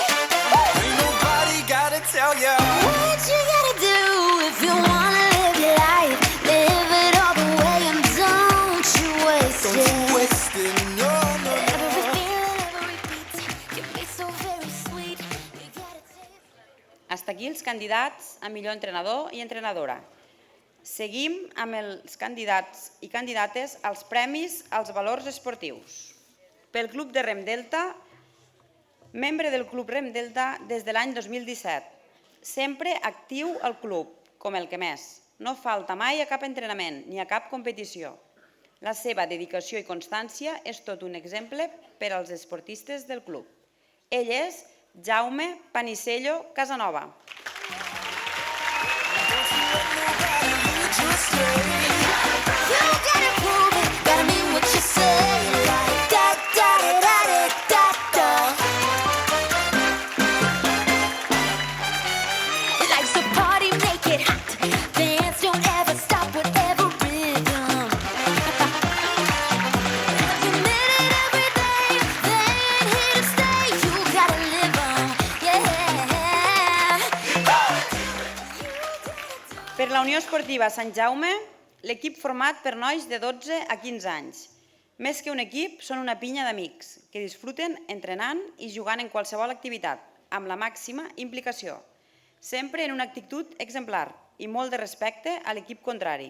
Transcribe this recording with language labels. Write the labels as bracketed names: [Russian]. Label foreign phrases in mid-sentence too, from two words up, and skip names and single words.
[English] Ain't nobody gotta tell ya. What you gotta do if you wanna live your life? Live it all the way and don't you waste Don't it. you waste it, no, no, no. Every feeling, every beat can be so very sweet. You gotta take. [Spanish] Hasta aquí [Catalan] els candidats a millor entrenador i entrenadora. Seguim amb els candidats i candidates als premis als valors esportius. Pel Club de Rem Delta, membre del Club Rem Delta des de l'any 2017. Sempre actiu al club, com el que més. No falta mai a cap entrenament ni a cap competició. La seva dedicació i constància és tot un exemple per als esportistes del club. Ell és Jaume Panisello Casanova. [English] You gotta prove it, gotta mean what you say. Like da da da da da da. Life's a party, make it hot. Dance, don't ever stop, whatever rhythm. You made it every day, they ain't here to stay. You gotta live 'em, yeah. [Catalan] Per la Unió Esportiva Sant Jaume, l'equip format per nois de 12 a 15 anys. Més que un equip, són una pinya d'amics que disfruten entrenant i jugant en qualsevol activitat, amb la màxima implicació. Sempre en una actitud exemplar i molt de respecte a l'equip contrari.